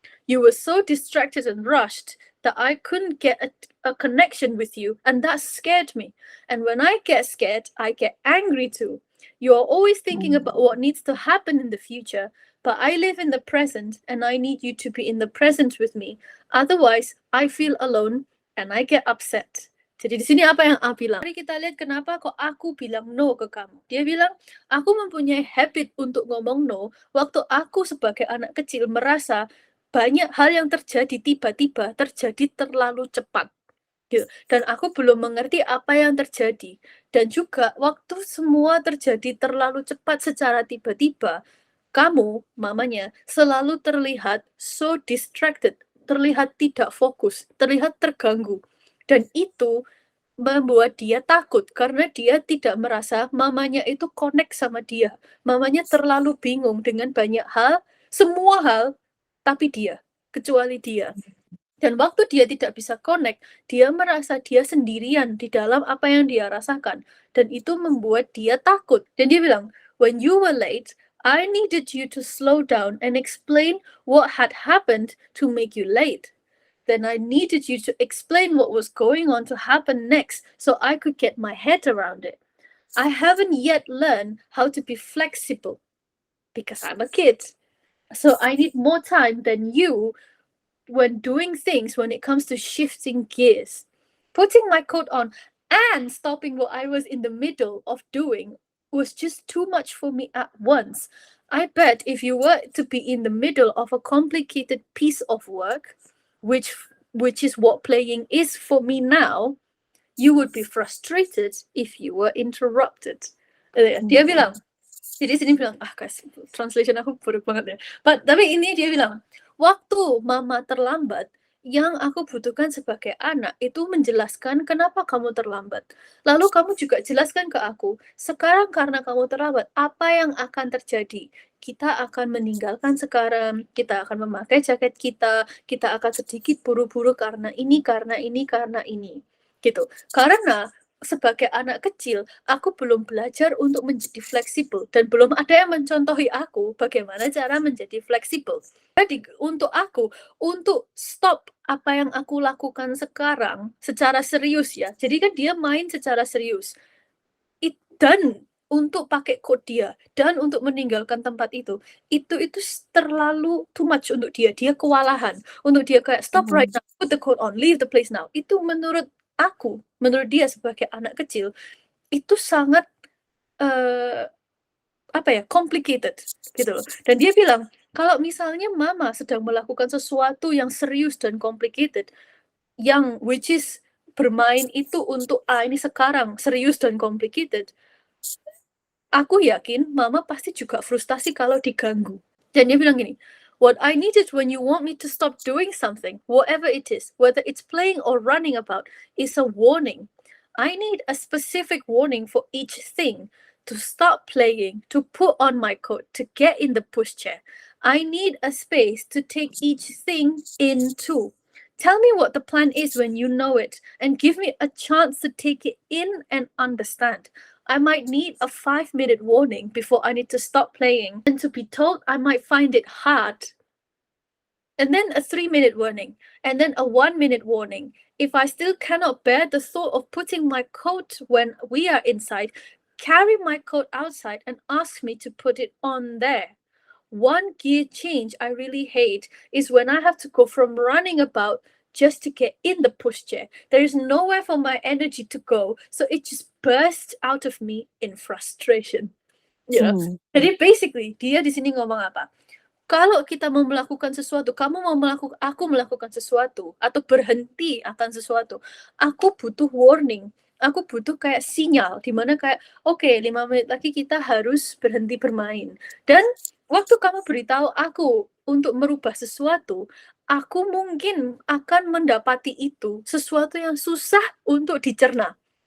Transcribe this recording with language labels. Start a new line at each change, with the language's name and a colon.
English: You were so distracted and rushed that I couldn't get a connection with you, and that scared me. And when I get scared, I get angry too. You are always thinking about what needs to happen in the future, but I live in the present and I need you to be in the present with me. Otherwise, I feel alone and I get upset.
Indonesian: Jadi di sini apa yang A bilang? Mari kita lihat kenapa kok aku bilang no ke kamu. Dia bilang, aku mempunyai habit untuk ngomong no waktu aku sebagai anak kecil merasa banyak hal yang terjadi tiba-tiba, terjadi terlalu cepat. Gitu. Dan aku belum mengerti apa yang terjadi. Dan juga waktu semua terjadi terlalu cepat secara tiba-tiba, kamu, mamanya, selalu terlihat so distracted, terlihat tidak fokus, terlihat terganggu. Dan itu membuat dia takut karena dia tidak merasa mamanya itu connect sama dia. Mamanya terlalu bingung dengan banyak hal, semua hal, tapi dia, kecuali dia. Dan waktu dia tidak bisa connect, dia merasa dia sendirian di dalam apa yang dia rasakan. Dan itu membuat dia takut. Dan dia bilang,
English: when you were late, I needed you to slow down and explain what had happened to make you late. Then I needed you to explain what was going on to happen next so I could get my head around it. I haven't yet learned how to be flexible because I'm a kid. So I need more time than you when doing things when it comes to shifting gears. Putting my coat on and stopping what I was in the middle of doing was just too much for me at once. I bet if you were to be in the middle of a complicated piece of work, which is what playing is for me now, You would be frustrated if you were interrupted.
Indonesian: Dia bilang, jadi sini bilang, guys, translation aku buruk banget ya. Tapi ini dia bilang, waktu mama terlambat, yang aku butuhkan sebagai anak itu menjelaskan kenapa kamu terlambat. Lalu kamu juga jelaskan ke aku, sekarang karena kamu terlambat, apa yang akan terjadi? Kita akan meninggalkan sekarang, kita akan memakai jaket kita akan sedikit buru-buru karena ini, karena ini, karena ini. Gitu. Karena sebagai anak kecil, aku belum belajar untuk menjadi fleksibel dan belum ada yang mencontohi aku bagaimana cara menjadi fleksibel. Jadi untuk aku, untuk stop apa yang aku lakukan sekarang secara serius ya. Jadi kan dia main secara serius. Dan untuk pakai code dia dan untuk meninggalkan tempat itu terlalu too much untuk dia. Dia kewalahan. Untuk dia kayak
English: stop right now, put the code on, leave the place now.
Indonesian: Itu menurut dia sebagai anak kecil itu sangat complicated gitu loh. Dan dia bilang kalau misalnya mama sedang melakukan sesuatu yang serius dan complicated, yang which is bermain itu untuk ini sekarang serius dan complicated, aku yakin mama pasti juga frustasi kalau diganggu. Dan dia bilang gini,
English: what I needed when you want me to stop doing something, whatever it is, whether it's playing or running about, is a warning. I need a specific warning for each thing. To stop playing, to put on my coat, to get in the pushchair. I need a space to take each thing into. Tell me what the plan is when you know it, and give me a chance to take it in and understand. I might need a 5-minute warning before I need to stop playing, and to be told I might find it hard. And then a 3-minute warning, and then a 1-minute warning. If I still cannot bear the thought of putting my coat when we are inside, carry my coat outside and ask me to put it on there. One gear change I really hate is when I have to go from running about just to get in the pushchair. There is nowhere for my energy to go, so it just bursts out of me in frustration. You know?
Indonesian: Jadi basically dia di sini ngomong apa? Kalau kita mau melakukan sesuatu, aku melakukan sesuatu atau berhenti akan sesuatu, aku butuh warning. Aku butuh kayak sinyal di mana kayak oke, 5 menit lagi kita harus berhenti bermain. Dan waktu kamu beritahu aku untuk merubah sesuatu, aku mungkin akan mendapati itu sesuatu yang susah untuk dicerna.